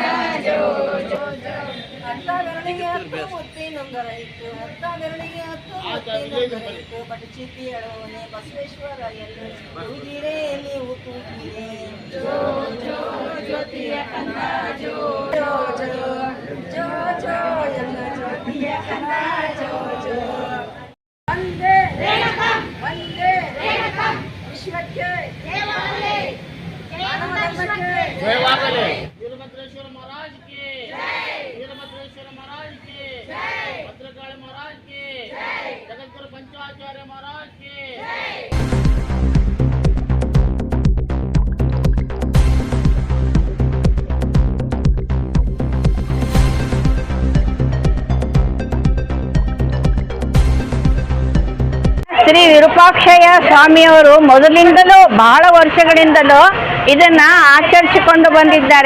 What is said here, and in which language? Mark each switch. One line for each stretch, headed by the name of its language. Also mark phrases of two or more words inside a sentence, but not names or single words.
Kannada: ಜೋ ಜೋ ಜೋ, ಅರ್ಧ ಬೆರಳಿಗೆ 10 ಮುತ್ತಿನುಂಗರ ಇತ್ತು, ಅರ್ಧ ಬೆರಳಿಗೆ 10 ಮುತ್ತಿನುಂಗರ ಇತ್ತು, ಬಟಚಿಪಿ ಅಳೋನೆ ಬಸವೇಶ್ವರ ಎಲ್ಲರೂ ತೂಗಿರೆ ನೀವು ತೂಗಿರೆ, ಜೋ ಜೋ ಜ್ಯೋತಿಯ ಕನ್ನ ಜೋ ಜೋ ಜೋ ಜೋ ಜೋ ಎಲ್ಲ ಜ್ಯೋತಿಯ ಕನ್ನ ಜೋ ಜೋ, ವಂದೇ ವಂದೇ ವಿಶ್ವಕ್ಕೆ ಜಯವಾಗಲಿ,
Hindi: वीरभद्रेश्वर महाराज की जय, वीरभद्रेश्वर महाराज की जय, भद्रकाली महाराज की जय, जगतगुरु पंचाचार्य महाराज की जय।
Kannada: ಶ್ರೀ ವಿರೂಪಾಕ್ಷಯ್ಯ ಸ್ವಾಮಿಯವರು ಮೊದಲಿಂದಲೂ ಬಹಳ ವರ್ಷಗಳಿಂದಲೂ ಇದನ್ನ ಆಚರಿಸಿಕೊಂಡು ಬಂದಿದ್ದಾರೆ.